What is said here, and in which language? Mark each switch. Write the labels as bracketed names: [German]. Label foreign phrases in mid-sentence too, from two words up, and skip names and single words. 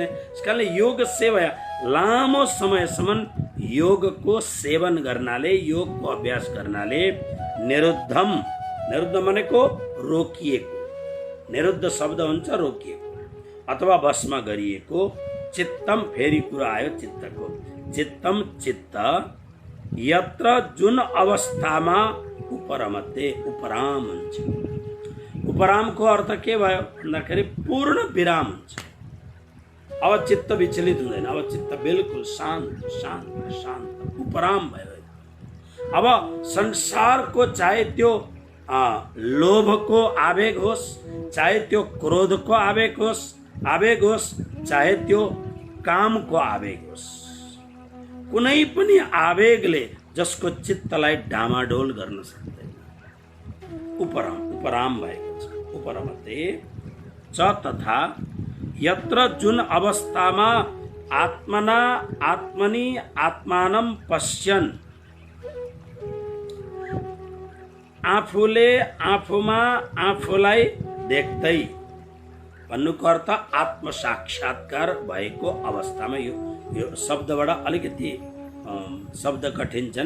[Nepali] यसकारणले योग सेवा लामो समयसम्म योगको सेवन गर्नाले, योगको अभ्यास गर्नाले निरुद्धम, निरुद्ध भनेको रोकिएको, निरुद्ध शब्द हुन्छ रोकिएको अथवा वशमा गरिएको, चित्तम फेरि कुरा आयो चित्तको, [Sanskrit] चित्तम चित्त यत्र [Nepali] जुन अवस्थामा उपरमते, उपराम हुन्छ। उपरामको अर्थ के भयो भन्दाखेरि पूर्ण विराम हुन्छ। अब चित्त विचलित हुँदैन, अब चित्त बिल्कुल शान्त शान्त शान्त उपराम भयो। अब संसारको चाहे त्यो लोभको आवेग होस्, चाहे त्यो क्रोधको आवेग होस्, चाहे त्यो कामको आवेग होस्, कुनै पनि आवेगले जसको चित्तलाई डामाडोल गर्न सक्दैन। उपराम भएको छ। [Sanskrit] उपरमते च तथा यत्र [Nepali] जुन अवस्थामा [Sanskrit] आत्मना आत्मनि आत्मानं पश्यन्, [Nepali] आफूले आफूमा आफूलाई देख्दै, भन्नुको अर्थ आत्मसाक्षात्कार भएको अवस्थामा। यो शब्दबाट अलिकति शब्द कठिन छन्।